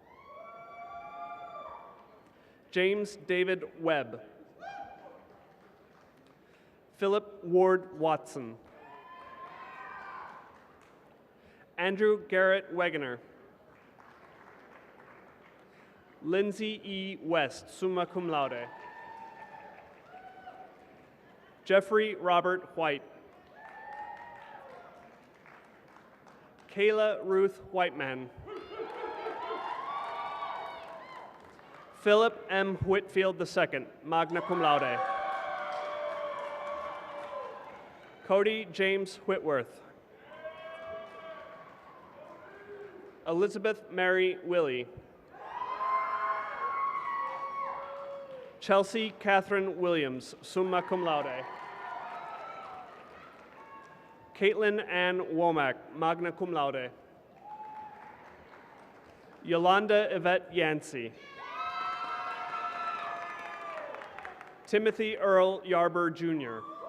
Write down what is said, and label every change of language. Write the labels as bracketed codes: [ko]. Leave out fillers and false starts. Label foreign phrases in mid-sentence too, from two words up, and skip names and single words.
[en] James David Webb. Philip Ward Watson. Andrew Garrett Wegener. Lindsay E. West, [la] summa cum laude. [en] Jeffrey Robert White. Kayla Ruth Whiteman. Philip M. Whitfield II, [la] magna cum laude. [en] Cody James Whitworth. Elizabeth Mary Willie. Chelsea Catherine Williams, [la] summa cum laude. [en] Caitlin Ann Womack, [la] magna cum laude. [en] Yolanda Yvette Yancey. Timothy Earl Yarber, Jr.